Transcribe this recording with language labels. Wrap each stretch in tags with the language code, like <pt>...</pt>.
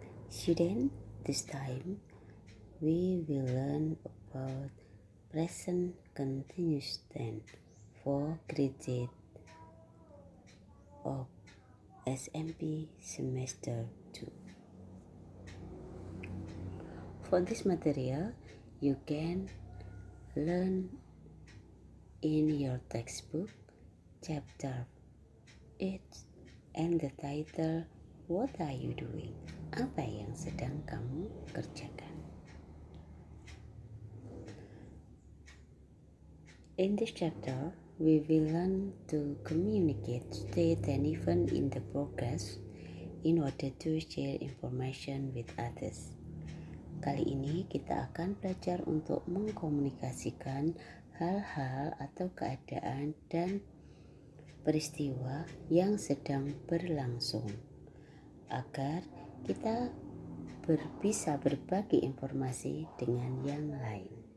<en>Student, this time we will learn about present continuous tense for grade of SMP semester 2. For this material, you can learn in your textbook chapter 8 and the title What are you doing?</en> <id>Apa yang sedang kamu kerjakan?</id> <en>In this chapter, we will learn to communicate state and event in the progress in order to share information with others.</en> <id>Kali ini kita akan belajar untuk mengkomunikasikan hal-hal atau keadaan dan peristiwa yang sedang berlangsung agar kita bisa berbagi informasi dengan yang lain.</id>